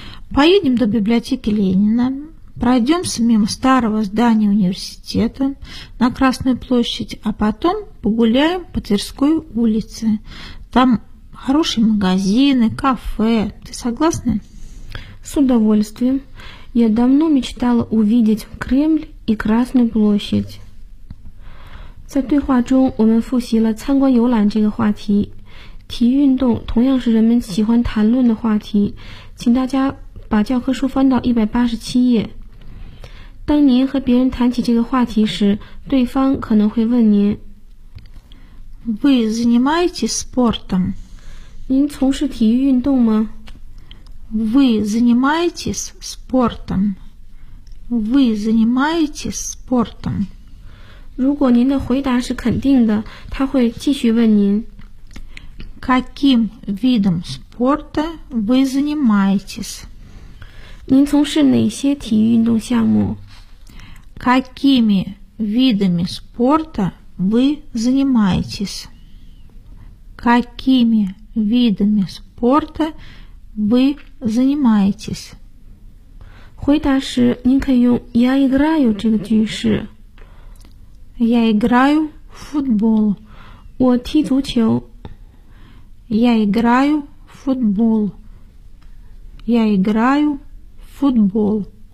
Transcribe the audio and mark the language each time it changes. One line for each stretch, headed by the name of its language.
Russian: Поедем до библиотеки Ленина, пройдемся мимо старого здания университета на Красной площади, а потом погуляем по Тверской улице. Там хорошие магазины, кафе. Ты согласна? С удовольствием. Я давно мечтала увидеть Кремль и Красную площадь.
Chinese: 在对话中，我们复习了参观游览这个话题。体育运动同样是人们喜欢谈论的话题。请大家把教科书翻到187页。当您和别人谈起这个话题时，对方可能会问您
Russian: Вы занимаетесь спортом?
Chinese: 您从事体育运动吗
Russian: Вы занимаетесь спортом? Вы занимаетесь спортом?
Chinese: 如果您的回答是肯定的，他会继续问您
Russian: Каким видом спорта вы занимаетесь?
Chinese: 您从事哪些体育运动项目
Russian: Какими видами спорта вы занимаетесь? Какими видами спорта вы занимаетесь?
Chinese: 回答时您可以用
Russian: Я играю
Chinese: 这个句式
Russian: Я играю в футбол.
Chinese: 我踢足球.
Russian: Я играю в футбол. Я играю в футбол.